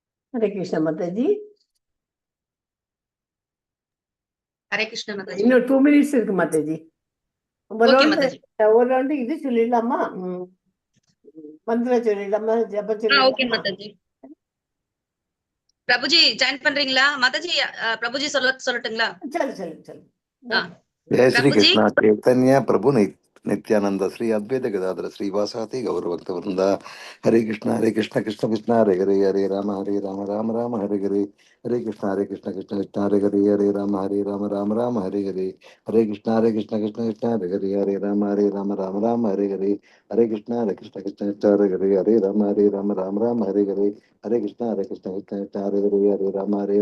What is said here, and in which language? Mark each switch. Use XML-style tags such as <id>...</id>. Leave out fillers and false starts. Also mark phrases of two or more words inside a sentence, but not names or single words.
<hi>हरे कृष्ण माता जी. हरे कृष्ण माताजी.</hi> <ta>இன்னும் 2 minutes இருக்கு மாதாஜி. ஒரு ओके ரவுண்டு</ta> <hi>माताजी.</hi> <ta>ஒரு ரவுண்டு இது சொல்லிடலாமா? மந்திரம் சொல்லிடலாமா? ஜபம் ओके சொல்லிடலாமா?</ta> <hi>माताजी. प्रभु जी</hi> <ta>ஜாயின் பண்றீங்களா</ta> <hi>माताजी? प्रभु जी</hi> <ta>சொல்லட்டுங்களா? சரி சரி சரி.</ta> <hi>जय श्री प्रभु जी.</hi> <sa>कृष्ण चैतन्य प्रभु नित्यानंद श्री अद्वैत गदाधर श्रीवासाति गौर भक्त वृंदा. हरे कृष्ण कृष्ण कृष्ण हरे राम राम हरे हरे कृष्ण कृष्ण हरे राम राम हरे कृष्ण हरे राम हरे कृष्ण हरे राम हरे कृष्ण हरे</sa>